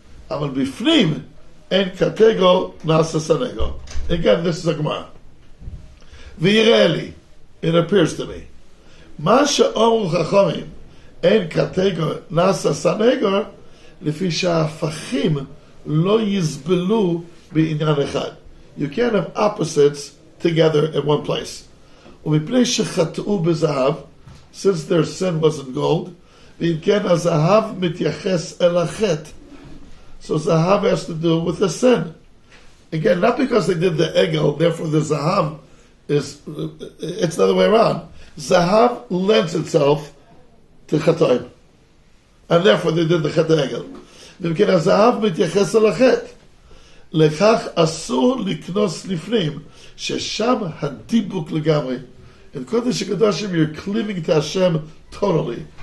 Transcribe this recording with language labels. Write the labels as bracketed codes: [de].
[he] אבל בפנים אין קטגו נעשה סנגו. [en] Again, this is a Gemara. [he] ויראה לי, [en] it appears to me, [he] מה שאומרו חכמים, אין קטגו נעשה סנגו, לפי שההפכים לא יסבלו בעניין אחד. [en] You can't have opposites together in one place. [he] ומפני שחטאו בזהב, [en] since their sin wasn't gold, [he] ואם כן, הזהב מתייחס אל החטא. [en] So zahav has to do with the sin. Again, not because they did the egel, therefore the zahav is, it's the other way around. Zahav lends itself to chatoim. And therefore they did the chet egel. [he] ואם כן, הזהב מתייחס אל החטא. לכך אסור לקנוס לפנים, ששם הדיבוק לגמרי. [en] In Kodesh Kedoshim, you're cleaving to Hashem totally.